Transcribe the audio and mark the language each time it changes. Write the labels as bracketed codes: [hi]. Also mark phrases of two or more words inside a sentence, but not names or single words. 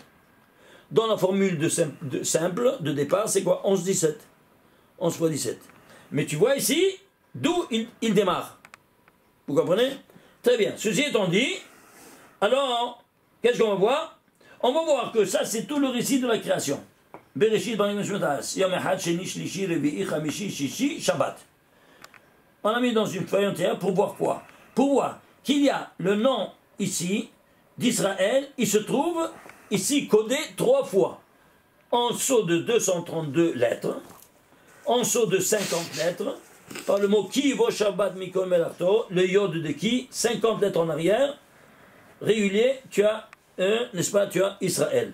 [fr] Dans la formule simple de départ, c'est quoi? 11, 17. 11 fois 17. Mais tu vois ici, d'où il démarre. Vous comprenez? Très bien. Ceci étant dit, alors, qu'est-ce qu'on va voir? On va voir que ça, c'est tout le récit de la création. [he] בראשית ברים שמטס, יום אחד, שני, שלישי, רביעי, חמישי, שישי, שבת. [fr] On a mis dans une feuille entière pour voir quoi? Pour voir qu'il y a le nom ici d'Israël, il se trouve ici codé 3 fois. En saut de 232 lettres, en saut de 50 lettres, par le mot [he] כי בו שבת מכל מלאכתו, [fr] le yod de Ki, 50 lettres en arrière, régulier, tu as, n'est-ce pas, tu as Israël.